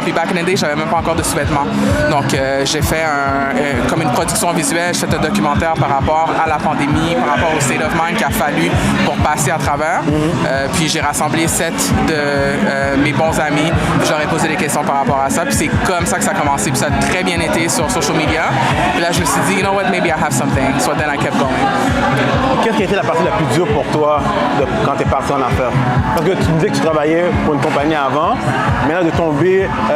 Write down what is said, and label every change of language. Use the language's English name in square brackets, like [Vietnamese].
[French] Puis [English] back in the day, [French] j'avais même pas encore de sous-vêtements. Donc j'ai fait comme une production visuelle, j'ai fait un documentaire par rapport à la pandémie, par rapport au [English] state of mind [French] qu'il a fallu pour passer à travers. Puis j'ai rassemblé 7 de mes bons amis. J'aurais posé des questions par rapport à ça. Puis c'est comme ça que ça a commencé. Puis ça a très bien été sur social media. Puis là, je me suis dit, [English] you know what, maybe I have something. So then I kept going. [French] Qu'est-ce qui a été la partie la plus dure pour toi quand tu es parti en affaires? Parce que tu me disais que tu travaillais pour une compagnie avant, mais là de tomber